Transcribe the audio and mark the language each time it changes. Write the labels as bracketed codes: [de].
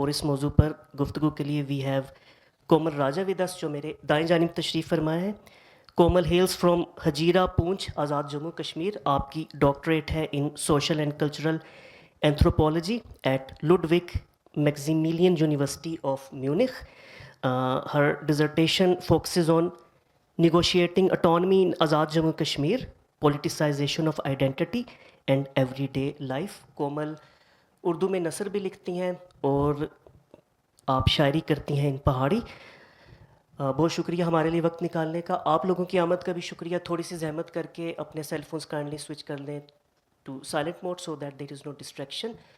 [hi] और इस मौजू पर गुफ्तगू के लिए [en] we have Komal Raja with us, [hi] जो मेरे दाएं जानिब तशरीफ़ फरमाए हैं। [en] Komal hails from Hajira, Poonch, Azad Jammu Kashmir. [hi] आपकी डॉक्टरेट है [en] In social and cultural anthropology at Ludwig Maximilian University of Munich. Her dissertation focuses on negotiating autonomy in Azad Jammu Kashmir, politicization of identity and everyday life. [hi] कोमल उर्दू में नसर भी लिखती हैं और आप शायरी करती हैं इन पहाड़ी. बहुत शुक्रिया हमारे लिए वक्त निकालने का. आप लोगों की आमद का भी शुक्रिया. थोड़ी सी जहमत करके अपने सेल फोन्स काइंडली स्विच कर लें [en] To silent mode so that there is no distraction.